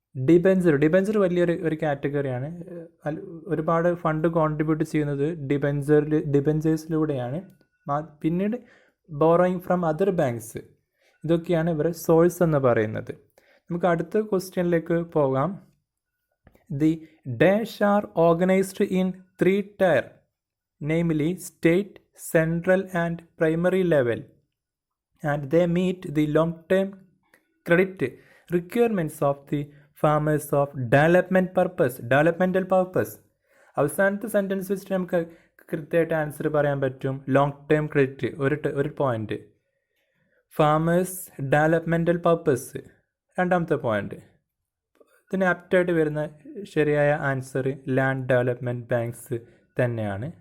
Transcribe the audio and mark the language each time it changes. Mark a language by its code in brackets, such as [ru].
[ml] Debenture വലിയൊരു കാറ്റഗറിയാണ്. ഒരുപാട് fund contribute ചെയ്യുന്നത് ഡിബെഞ്ചേഴ്സിലൂടെയാണ്. പിന്നീട് ബോറോയിങ് ഫ്രം അതർ ബാങ്ക്സ്, ഇതൊക്കെയാണ് ഇവരെ സോഴ്സ് എന്ന് പറയുന്നത്. നമുക്ക് അടുത്ത ക്വസ്റ്റ്യനിലേക്ക് പോകാം. [en] The dash are organised in 3 tier, namely state, central and primary level, and they meet the long-term credit requirements of the farmers of developmental purpose. [ml] അവസാനത്തെ സെൻറ്റൻസ് വെച്ചിട്ട് നമുക്ക് കൃത്യമായിട്ട് ആൻസർ പറയാൻ പറ്റും. ലോങ് ടേം ക്രെഡിറ്റ് ഒരു പോയിന്റ്, ഫാമേഴ്സ് ഡെവലപ്മെൻറ്റൽ പർപ്പസ് രണ്ടാമത്തെ point. ഇതിന് ആപ്റ്റായിട്ട് വരുന്ന ശരിയായ ആൻസർ ലാൻഡ് ഡെവലപ്മെൻറ്റ് ബാങ്ക്സ് തന്നെയാണ്.